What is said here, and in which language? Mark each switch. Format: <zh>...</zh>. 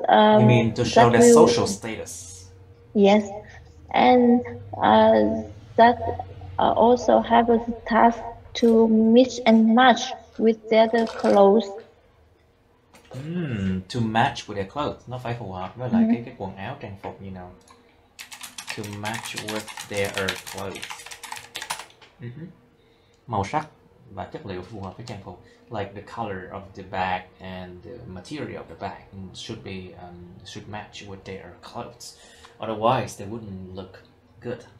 <en>you mean to show their social status? Yes, and that also have a task to mix and match with the other clothes. To match with their clothes.</en> <vi>Nó phải phù hợp với lại cái quần áo trang phục như nào.</vi> <en>To match with their clothes.</en> <vi>Màu sắc và chất liệu phù hợp với trang phục.</vi> <en>Like the color of the bag and the material of the bag should match with their clothes. Otherwise, they wouldn't look good.</en>